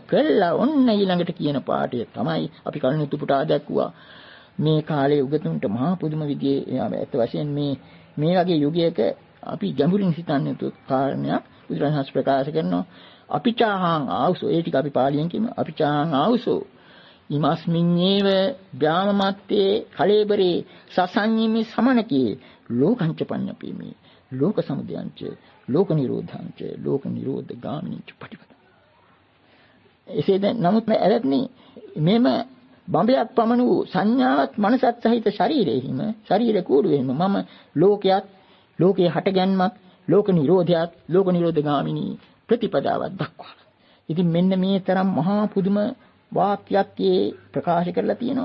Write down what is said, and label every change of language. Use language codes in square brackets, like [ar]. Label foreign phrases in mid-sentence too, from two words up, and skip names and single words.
[si] කළා ඔන්න ඊළඟට කියන පාඩය තමයි අපි කලින් උතුපුටා දැක්ුවා. මේ කාලේ උගතුන්ට මහා පුදුම විදිහේ ඇත්ත වශයෙන් මේ වගේ යුගයක අපි ගැඹුරින් හිතන්නේ යුතු කාරණයක් බුදුරජාණන් ප්‍රකාශ කරනවා. [pi] අපිචාහං ආවසෝ [si] ඒ ටික අපි පාලියෙන් කියමු. [pi] අපිචාහං ආවසෝ ඉමස්මින්නේව බ්‍රාහ්මමත්තේ කලේබරේ සසඤ්ඤිමි සමනකේ ලෝකංච පඤ්ඤපීමි ලෝක සමුදයංච ලෝක නිරෝධංච ලෝක නිරෝධ ගාමිනීච පටිපද. [si] එසේ දැන් නමුත් ඇරෙත්නි මෙම බඹයක් පමණ වූ සංඥාවත් මනසත් සහිත ශරීරෙහිම ශරීර කූඩුවෙහිම මම ලෝකයේ හටගැන්මක් ලෝක නිරෝධයත් ලෝක නිරෝධ ගාමිනී ප්‍රතිපදාවක් දක්වනවා. ඉතින් මෙන්න මේ තරම් මහා පුදුම වාක්‍යයක් ප්‍රකාශ කරලා තියෙනවා.